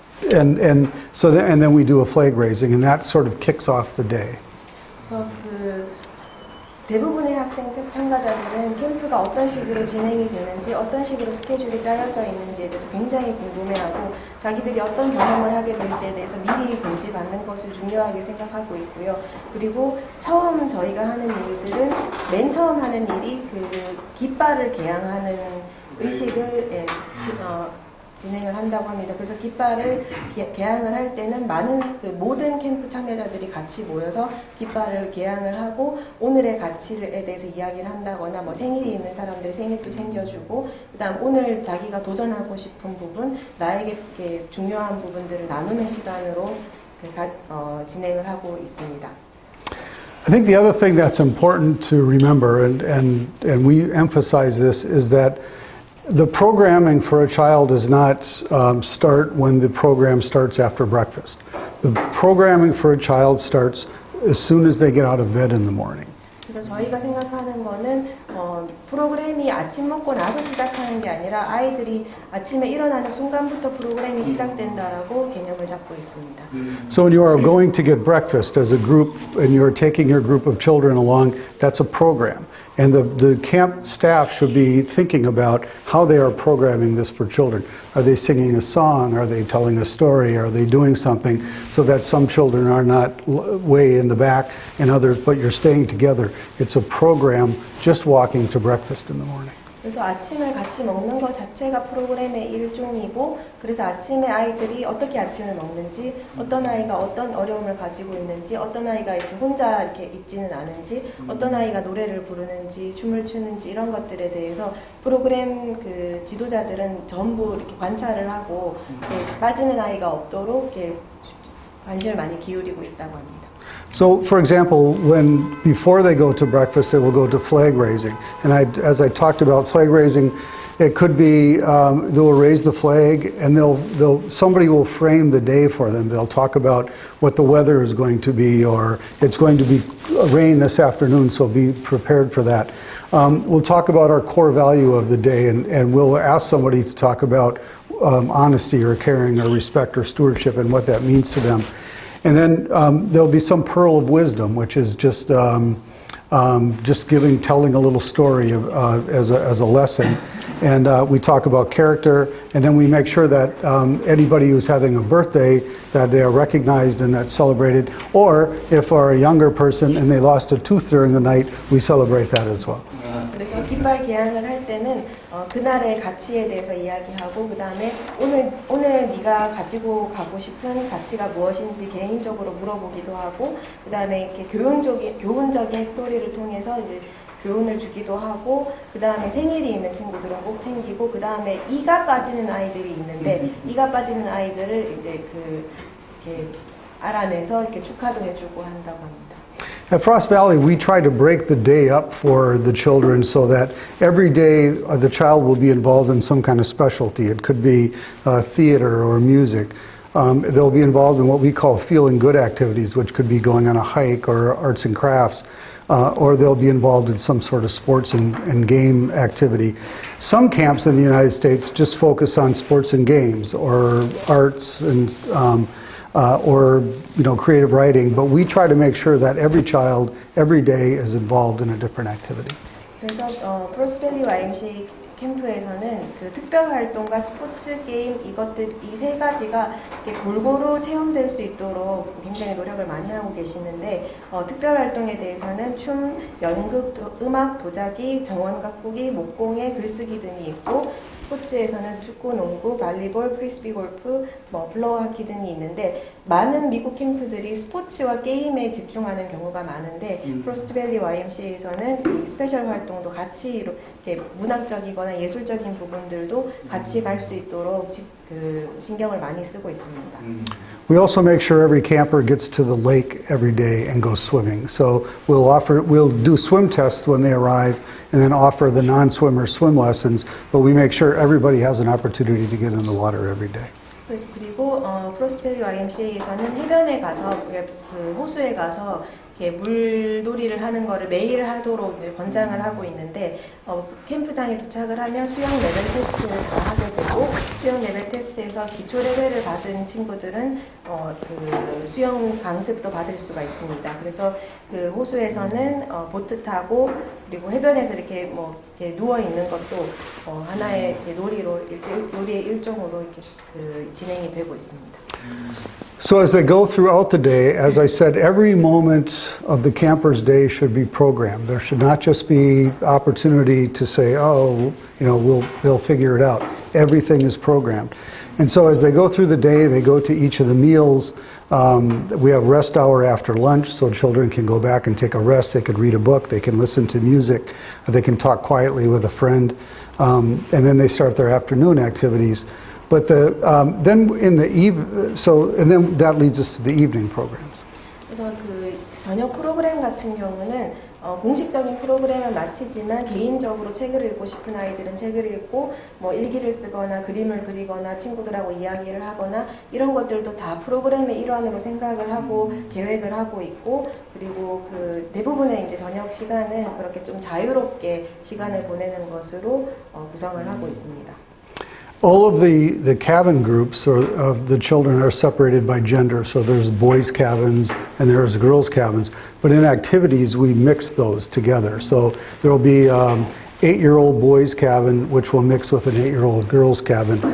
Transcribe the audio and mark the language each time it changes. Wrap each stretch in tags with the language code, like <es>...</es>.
<en>And then we do a flag raising, and that sort of kicks off the day.</en> <ko>그래서 그 대부분의 학생 참가자들은 캠프가 어떤 식으로 진행이 되는지 어떤 식으로 스케줄이 짜여져 있는지에 대해서 굉장히 궁금해하고 자기들이 어떤 경험을 하게 될지에 대해서 미리 공지받는 것을 중요하게 생각하고 있고요. 그리고 처음 저희가 하는 일들은 맨 처음 하는 일이 그 깃발을 개양하는 의식을 진행을 한다고 합니다. 그래서 깃발을 개양을 할 때는 모든 캠프 참여자들이 같이 모여서 깃발을 개양을 하고 오늘의 가치에 대해서 이야기를 한다거나 뭐 생일이 있는 사람들 생일도 챙겨주고 그다음 오늘 자기가 도전하고 싶은 부분 나에게 중요한 부분들을 나누는 시간으로 진행을 하고 있습니다.</ko> <en>I think the other thing that's important to remember, and we emphasize this, is that the programming for a child does not start when the program starts after breakfast. The programming for a child starts as soon as they get out of bed in the morning.</en> <ko>그래서 저희가 생각하는 거는 프로그램이 아침 먹고 나서 시작하는 게 아니라 아이들이 아침에 일어나는 순간부터 프로그램이 시작된다라고 개념을 잡고 있습니다.</ko> <en>So when you are going to get breakfast as a group and you're taking your group of children along, that's a program. And the camp staff should be thinking about how they are programming this for children. Are they singing a song? Are they telling a story? Are they doing something so that some children are not way in the back and others, but you're staying together? It's a program just walking to breakfast in the morning.</en> <ko>그래서 아침을 같이 먹는 것 자체가 프로그램의 일종이고 그래서 아침에 아이들이 어떻게 아침을 먹는지 어떤 아이가 어떤 어려움을 가지고 있는지 어떤 아이가 이렇게 혼자 이렇게 있지는 않은지 어떤 아이가 노래를 부르는지 춤을 추는지 이런 것들에 대해서 프로그램 그 지도자들은 전부 이렇게 관찰을 하고 빠지는 아이가 없도록 이렇게 관심을 많이 기울이고 있다고 합니다.</ko> <en>So, for example, when before they go to breakfast, they will go to flag raising. And as I talked about flag raising, it could be they will raise the flag, and somebody will frame the day for them. They'll talk about what the weather is going to be, or it's going to be rain this afternoon, so be prepared for that. We'll talk about our core value of the day, and we'll ask somebody to talk about honesty or caring or respect or stewardship and what that means to them. And then there'll be some pearl of wisdom, which is just telling a little story as a lesson. And we talk about character, and then we make sure that anybody who's having a birthday, that they are recognized and that's celebrated. Or if are a younger person and they lost a tooth during the night, we celebrate that as well.</en> <ko>그래서 깃발 개항을 할 때는 그날의 가치에 대해서 이야기하고 그 다음에 오늘 네가 가지고 가고 싶은 가치가 무엇인지 개인적으로 물어보기도 하고 그 다음에 이렇게 교훈적인 스토리를 통해서 이제 교훈을 주기도 하고 그 다음에 생일이 있는 친구들은 꼭 챙기고 그 다음에 이가 빠지는 아이들이 있는데 이가 빠지는 아이들을 이제 이렇게 알아내서 이렇게 축하도 해주고 한다고 합니다.</ko> <en>At Frost Valley, we try to break the day up for the children so that every day the child will be involved in some kind of specialty. It could be theater or music. They'll be involved in what we call feeling good activities, which could be going on a hike or arts and crafts, or they'll be involved in some sort of sports and game activity. Some camps in the United States just focus on sports and games or arts and or creative writing, but we try to make sure that every child, every day is involved in a different activity.</en> <ko>그래서 프로스밸리 YMCA 캠프에서는 그 특별 활동과 스포츠 게임 이 세 가지가 이렇게 골고루 체험될 수 있도록 굉장히 노력을 많이 하고 계시는데 특별 활동에 대해서는 춤, 연극, 음악, 도자기, 정원 가꾸기, 목공예, 글쓰기 등이 있고 스포츠에서는 축구, 농구, 발리볼, 프리스비 골프, 플로어 하키 등이 있는데 많은 미국 캠프들이 스포츠와 게임에 집중하는 경우가 많은데 프로스트밸리 YMCA에서는 이 스페셜 활동도 같이 이렇게 문학적이거나 예술적인 부분들도 같이 갈 수 있도록 신경을 많이 쓰고 있습니다.</ko> <en>We also make sure every camper gets to the lake every day and goes swimming. So we'll do swim tests when they arrive and then offer the non-swimmer swim lessons, but we make sure everybody has an opportunity to get in the water every day.</en> <ko>그리고 프로스트밸리 YMCA에서는 해변에 가서 그 호수에 가서 이렇게 물놀이를 하는 거를 매일 하도록 권장을 하고 있는데 캠프장에 도착을 하면 수영 레벨 테스트를 다 하게 되고 수영 레벨 테스트에서 기초 레벨을 받은 친구들은 그 수영 강습도 받을 수가 있습니다. 그래서 그 호수에서는 보트 타고 그리고 해변에서 이렇게 이렇게 누워 있는 것도 하나의 놀이의 일종으로 이렇게 진행이 되고 있습니다.</ko> <en>So as they go throughout the day, as I said, every moment of the camper's day should be programmed. There should not just be opportunity to say, they'll figure it out. Everything is programmed. And so as they go through the day, they go to each of the meals. We have rest hour after lunch, so children can go back and take a rest. They could read a book. They can listen to music. They can talk quietly with a friend. And then they start their afternoon activities. But then in the and then that leads us to the evening programs.</en> <ko>그래서 그 저녁 프로그램 같은 경우는 공식적인 프로그램은 마치지만 개인적으로 책을 읽고 싶은 아이들은 책을 읽고 일기를 쓰거나 그림을 그리거나 친구들하고 이야기를 하거나 이런 것들도 다 프로그램의 일환으로 생각을 하고 계획을 하고 있고 그리고 그 대부분의 이제 저녁 시간은 그렇게 좀 자유롭게 시간을 보내는 것으로 구성을 하고 있습니다.</ko> <en>All of the cabin groups of the children are separated by gender. So there's boys' cabins and there's girls' cabins. But in activities, we mix those together. So there will be 8-year-old boys' cabin, which will mix with an 8-year-old girls' cabin.</en>